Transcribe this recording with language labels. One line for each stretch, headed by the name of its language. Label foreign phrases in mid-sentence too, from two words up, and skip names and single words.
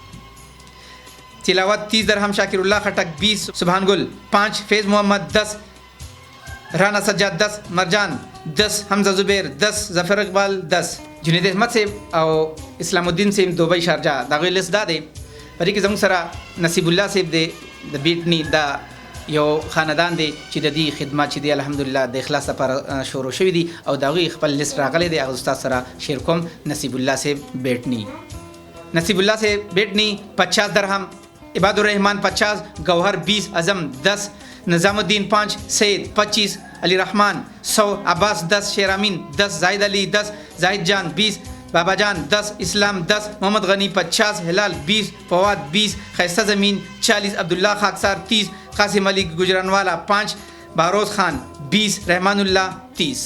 Pashto: تلاوت 30 درہم شاکر اللہ خٹک 20، سبحان گل 5، فیض محمد 10، رانا سجاد 10، مرجان 10، حمزہ زبیر 10، ظفر اقبال 10. جنید احمد سے او اسلام الدین سے دبئی شارجہ داغوی لسٹ دے. پری کی زمون سرا نصیب اللہ سے دے د بیٹنی دا یو خاندان دی چې د دې خدمات چې دی الحمدلله د اخلاص لپاره شروع شوی دی او د هغوی خپل لیست راغلی دی. هغه استاد سره شیر کوم. نصیب الله سے بیٹنی، نصیب اللہ سے بیٹنی 50 درہم، عباد الرحمن 50، گوہر 20، اعظم 10، نظام الدین 5، سید 25، علی رحمان 100، عباس 10، شیر امین 10، زاہد علی 10، زاہد جان 20، بابا جان 10، اسلام 10، محمد غنی 50، ہلال 20، فواد 20، خیستہ زمین 40، عبداللہ خاکسار 30، قاسم علی گجرانوالا 5، باروز خان 20، رحمان اللہ 30.